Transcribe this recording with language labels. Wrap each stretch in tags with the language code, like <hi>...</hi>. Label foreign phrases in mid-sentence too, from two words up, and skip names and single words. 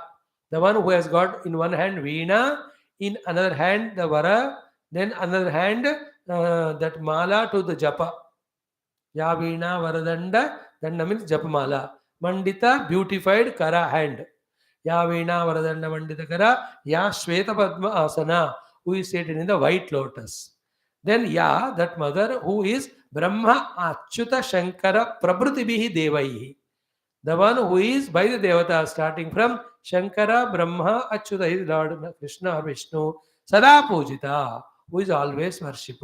<en>The one who has got in one hand Veena, in another hand the Vara, then another hand that Mala to the Japa.</en> <sa>Ya Veena Varadanda,</sa> <en>Danda means Japamala. Mandita, beautified Kara hand.</en> <sa>ya veena varadanda mandidakara, ya shweta padma asana,</sa> <en>who is seated in the white lotus. Then ya, that mother who is Brahma Achyuta Shankara</en> <sa>Prabhrutibihi Devaihi.</sa> <en>The one who is by the Devata, starting from Shankara, Brahma, Achyuta, his Lord Krishna or Vishnu,</en> <sa>Sada Pujita,</sa> <en>who is always worshipped.</en>